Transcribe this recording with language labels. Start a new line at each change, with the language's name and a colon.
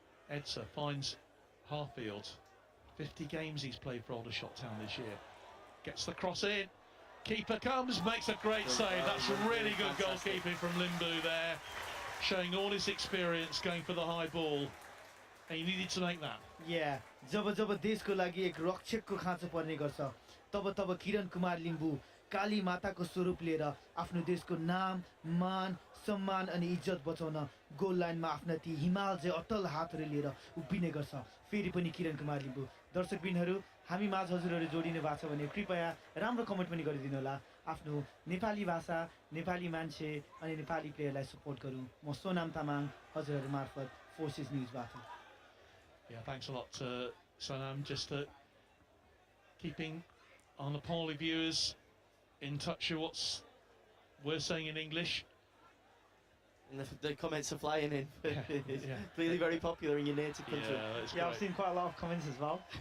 English: Edsa finds Harfield. 50 games he's played for Aldershot Town this year. Gets the cross in. Keeper comes, makes a great save. That's really good goalkeeping from Limbu there. Showing all his experience going for the high ball. And he needed to make that. Yeah.
Nepali: जब जब देशको लागि एक रक्षकको खाँचो पर्ने गर्छ तब किरण कुमार लिम्बू काली माताको स्वरूप लिएर आफ्नो देशको नाम, मान, सम्मान अनि इज्जत बचाउन गोल लाइनमा आफ्ना ती हिमाल चाहिँ अटल हातहरू लिएर उभिने गर्छ। फेरि पनि किरण कुमार लिम्बू। दर्शकबिनहरू, हामी माझ हजुरहरू जोडिनु भएको छ भने कृपया राम्रो कमेन्ट पनि गरिदिनु होला। आफ्नो नेपाली भाषा, नेपाली मान्छे अनि नेपाली प्लेयरलाई सपोर्ट गरौँ। म सोनाम तामाङ हजुरहरू मार्फत forces न्यूजबाट।
English: Yeah, thanks a lot, Sonam. Just keeping our Nepali viewers in touch with what we're saying in English. And the comments are flying in. Yeah. Clearly very popular in your native country. Yeah, I've seen quite a lot of comments as well.